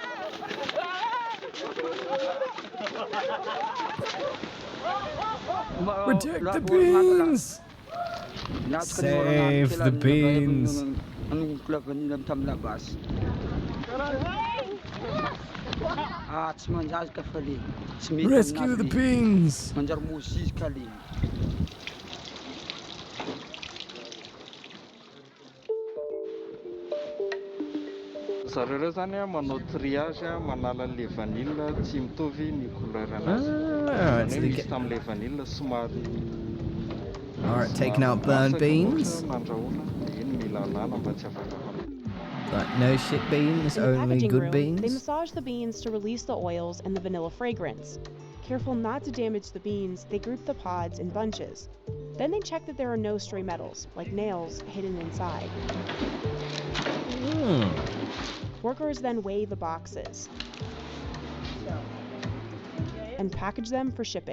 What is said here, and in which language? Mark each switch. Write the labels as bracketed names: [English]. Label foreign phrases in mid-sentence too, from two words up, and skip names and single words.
[English] Protect the beans! Save the beans! Rescue the beans! [Malagasy] Zareo ireo zany a manao triage a manala an'ilay vanille tsy mitovy ny couleur anazy. [English] Ah, so [Malagasy] Zany [English] they [Malagasy] hoe misy [English] get... [Malagasy] tamin'ilay vanille somary [English] Alright, taking out burnt beans. [Malagasy] nandrahoana dia iny mila alana mba tsy afaka [English] Like, no shit beans, In the only packaging good room, they beans. massage the beans to release the oils and the vanilla fragrance. Careful not to damage the beans, they group the pods in bunches. Then they check that there are no stray metals, like nails, hidden inside. Workers then weigh the boxes and package them for shipping.